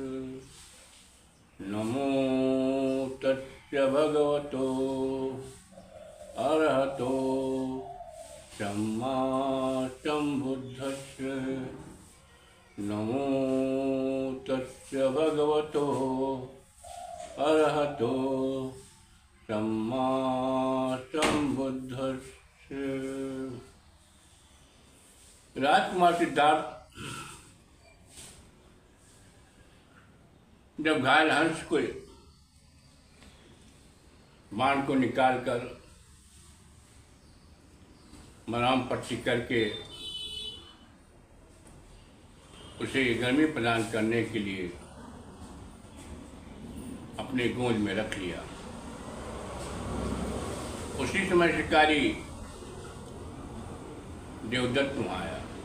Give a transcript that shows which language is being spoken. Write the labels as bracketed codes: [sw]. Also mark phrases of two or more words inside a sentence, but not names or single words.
[pi] नमो तस्य भगवतो अरहतो सम्मा सम्बुद्धस्य। नमो तस्य भगवतो अरहतो सम्मा सम्बुद्धस्य। [hi] राजकुमार सिद्धार्थ जब घायल हंस को बाण को निकालकर मराम पट्टी करके उसे गर्मी प्रदान करने के लिए अपने गोंद में रख लिया, उसी समय शिकारी देवदत्त वहाँ आया।